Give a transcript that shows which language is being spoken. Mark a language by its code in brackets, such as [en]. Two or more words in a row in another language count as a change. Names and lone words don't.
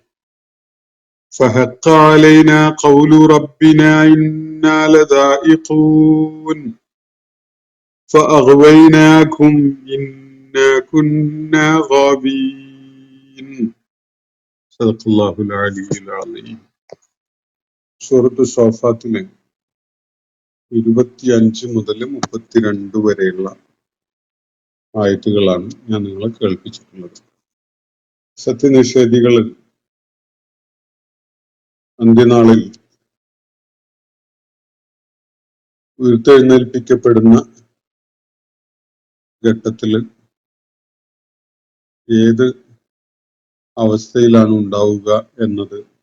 [ar] فحق علينا قول ربنا إنا لذائقون فأغويناكم إنا كنا غاوين. صدق الله العلي العظيم. [ml] സൂറത്ത് സ്വാഫാത്തിലെ 25 മുതൽ 32 വരെയുള്ള ആയത്തുകളാണ് ഞാൻ നിങ്ങളെ കേൾപ്പിച്ചിട്ടുള്ളത്. സത്യനിഷേധികൾ അന്ത്യനാളിൽ ഉയർത്തെഴുന്നേൽപ്പിക്കപ്പെടുന്ന ഘട്ടത്തിൽ ഏത് അവസ്ഥയിലാണ് ഉണ്ടാവുക എന്നത്